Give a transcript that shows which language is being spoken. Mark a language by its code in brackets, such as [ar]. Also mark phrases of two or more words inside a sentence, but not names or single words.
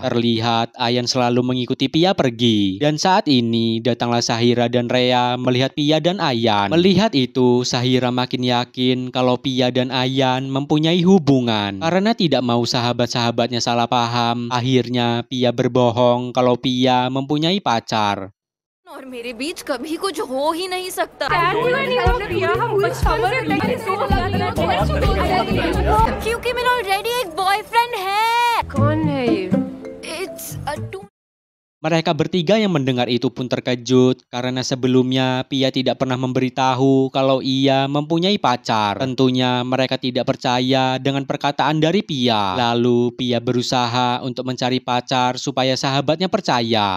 [id] Terlihat Ayan selalu mengikuti Pia pergi. Dan saat ini datanglah Sahira dan Rea melihat Pia dan Ayan. Melihat itu Sahira makin yakin kalau Pia dan Ayan mempunyai hubungan. Karena tidak mau sahabat-sahabatnya salah paham, akhirnya Pia berbohong kalau Pia mempunyai pacar. [hi] और मेरे बीच कभी कुछ हो ही नहीं सकता क्योंकि मेरा ऑलरेडी एक बॉयफ्रेंड है। कौन है ये? [en] It's a [id] Mereka bertiga yang mendengar itu pun terkejut karena sebelumnya Pia tidak pernah memberitahu kalau ia mempunyai pacar. Tentunya mereka tidak percaya dengan perkataan dari Pia. Lalu Pia berusaha untuk mencari pacar supaya sahabatnya percaya.